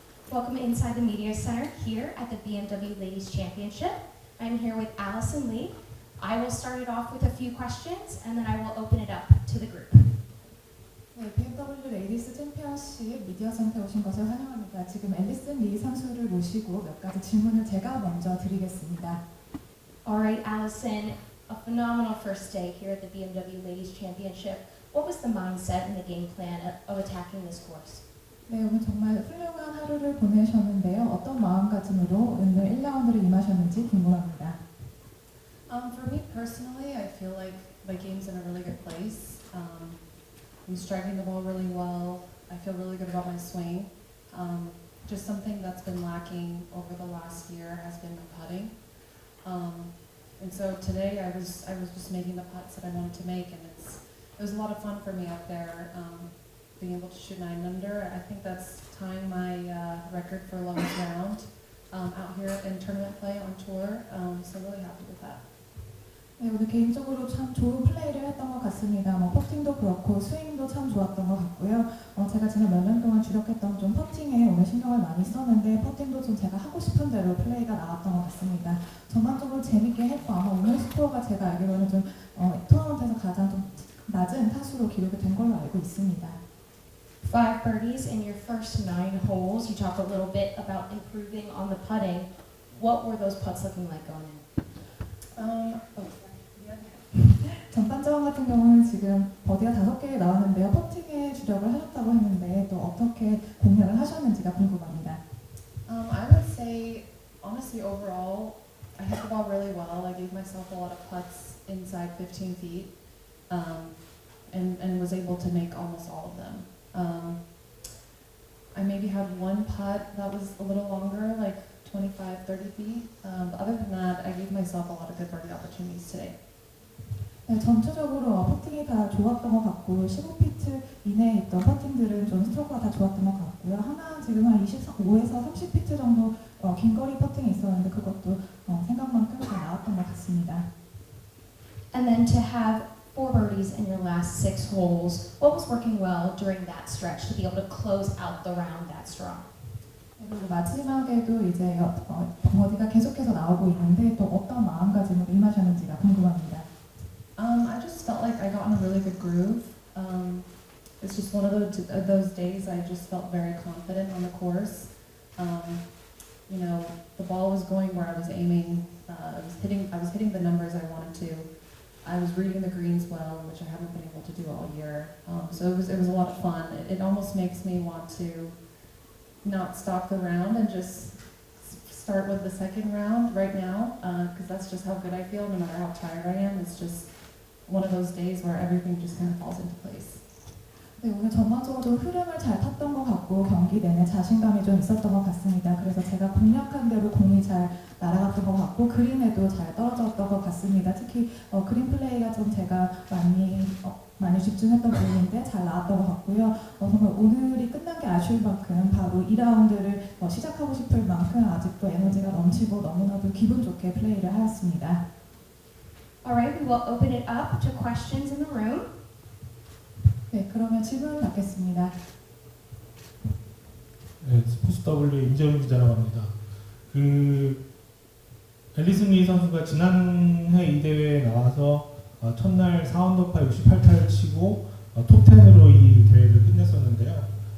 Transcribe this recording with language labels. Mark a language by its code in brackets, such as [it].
[en] Welcome inside the Media Center here at the BMW Ladies Championship. I'm here with Alison Lee. I will start it off with a few questions and then I will open it up to the group. [ko] 네, BMW 레이디스 챔피언십 미디어 센터에 오신 것을 환영합니다. 지금 앨리슨 리 선수를 모시고 몇 가지 질문을 제가 먼저 드리겠습니다. [en] Alright, Alison, a phenomenal first day here at the BMW Ladies Championship. What was the mindset and the game plan of attacking this course? [ko] 네, 오늘 정말 훌륭한 하루를 보내셨는데요. 어떤 마음가짐으로 오늘 1라운드를 임하셨는지 궁금합니다. [en] For me personally, I feel like my game's in a really good place. I'm striking the ball really well. I feel really good about my swing. Just something that's been lacking over the last year has been my putting. And so today I was just making the putts that I wanted to make, and it was a lot of fun for me out there, being able to shoot 9 under. I think that's tying my record for longest round out here in tournament play on tour. So really happy with that. [ko] 네, 오늘 개인적으로 참 좋은 플레이를 했던 것 같습니다. 퍼팅도 그렇고 스윙도 참 좋았던 것 같고요. 제가 지난 몇 년 동안 주력했던 좀 퍼팅에 오늘 신경을 많이 썼는데 퍼팅도 좀 제가 하고 싶은 대로 플레이가 나왔던 것 같습니다. 전반적으로 재밌게 했고 아마 오늘 스코어가 제가 알기로는 좀 토너먼트에서 가장 좀 낮은 타수로 기록이 된 걸로 알고 있습니다. [en] 5 birdies in your first 9 holes. You talked a little bit about improving on the putting. What were those putts looking like going in? [ko] 전반전 같은 경우는 지금 버디가 5개 나왔는데요. 퍼팅에 주력을 하셨다고 했는데 또 어떻게 공략을 하셨는지가 궁금합니다. [en] I would say, honestly, overall, I hit the ball really well. I gave myself a lot of putts inside 15 feet, and was able to make almost all of them. I maybe had one putt that was a little longer, like 25, 30 feet. But other than that, I gave myself a lot of good birdie opportunities today. [ko] 네, 전체적으로 퍼팅이 다 좋았던 것 같고 15피트 이내에 있던 퍼팅들은 좀 스트로크가 다 좋았던 것 같고요. 하나 지금 한 25에서 30피트 정도 긴 거리 퍼팅이 있었는데 그것도 생각만큼 잘 나왔던 것 같습니다. [en] And then to have 4 birdies in your last 6 holes, what was working well during that stretch to be able to close out the round that strong? [ko] 그리고 마지막에도 이제 버디가 계속해서 나오고 있는데 또 어떤 마음가짐으로 임하셨는지가 궁금합니다. [en] I just felt like I got in a really good groove. It's just one of those days I just felt very confident on the course. You know, the ball was going where I was aiming. I was hitting the numbers I wanted to. I was reading the greens well, which I haven't been able to do all year. So it was a lot of fun. It almost makes me want to not stop the round and just start with the second round right now, because that's just how good I feel no matter how tired I am. It's just one of those days where everything just kind of falls into place. [ko] 네, 오늘 전반적으로 흐름을 잘 탔던 것 같고 경기 내내 자신감이 좀 있었던 것 같습니다. 그래서 제가 공략한 대로 공이 잘 날아갔던 것 같고 그린에도 잘 떨어졌던 것 같습니다. 특히 그린 플레이가 좀 제가 많이 집중했던 부분인데 잘 나왔던 것 같고요. 정말 오늘이 끝난 게 아쉬울 만큼 바로 2라운드를 시작하고 싶을 만큼 아직도 에너지가 넘치고 너무나도 기분 좋게 플레이를 하였습니다. [en] Alright, we will open it up to questions in the room. [ko] 네, 그러면 질문 받겠습니다. 네, 스포츠 W 임재훈 기자라고 합니다. 앨리슨 리 선수가 지난해 이 대회에 나와서 첫날 4언더파 68타를 치고 톱10으로 이 대회를 끝냈었는데요.